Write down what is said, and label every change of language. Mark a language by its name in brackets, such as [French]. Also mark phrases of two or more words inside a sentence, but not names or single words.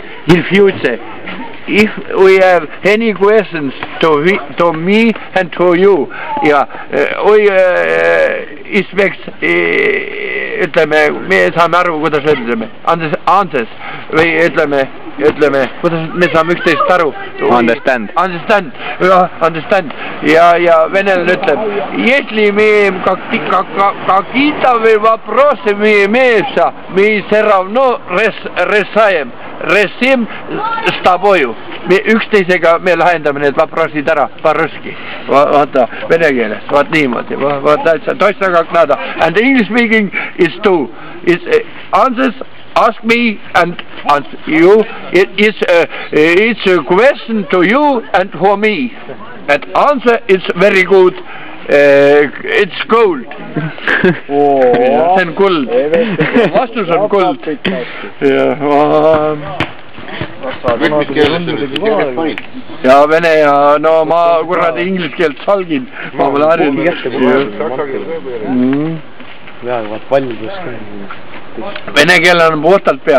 [English] in future, if we have any questions to me and to you, ja we expect, [Estonian] ütleme, me saame aru, kuidas ütleme, andes või ütleme, kuidas me saame üksteist aru. [English] Understand. Understand. [Estonian] Ja venelane ütleb, [Russian] если мы какие-то вопросы имеются, мы все равно решаем с тобою. [Estonian] Me üksteisega me lahendame need vaprosid ära, [Russian] по-русски. [Estonian] Vaata, vene keeles, vaat niimoodi. Vaata, [Russian] точно как надо. [English] And English speaking is too. It's answers, ask me and answer you. It's a question to you and for me. And answer is very good. It's gold. [Estonian] See on kuld. Vastus on kuld. Ja vene ja no ma kuradi inglise keelt salgin. Ma olen harjunud. Vene keel on puhtalt peas.